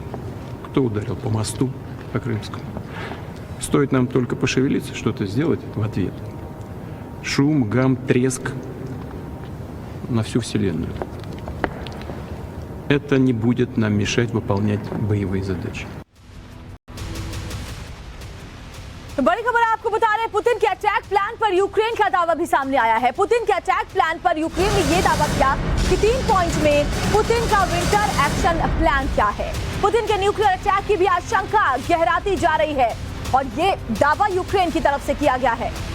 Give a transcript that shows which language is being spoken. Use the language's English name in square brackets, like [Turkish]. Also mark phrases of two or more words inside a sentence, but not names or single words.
[Russian] Кто ударил по мосту, по Крымскому? Стоит нам только пошевелиться, что-то сделать в ответ. Шум, гам, треск на всю Вселенную. Это не будет нам мешать выполнять боевые задачи. [Hindi] तो बड़ी खबर आपको बता रहे हैं, पुतिन के [English] attack plan [Hindi] पर यूक्रेन का दावा भी सामने आया है। पुतिन के [English] attack plan [Hindi] पर यूक्रेन ने यह दावा किया कि 3 पॉइंट में पुतिन का [English] winter action plan [Hindi] क्या है। पुतिन के [English] nuclear attack [Hindi] की भी आशंका गहराती जा रही है और ये दावा यूक्रेन की तरफ से किया गया है।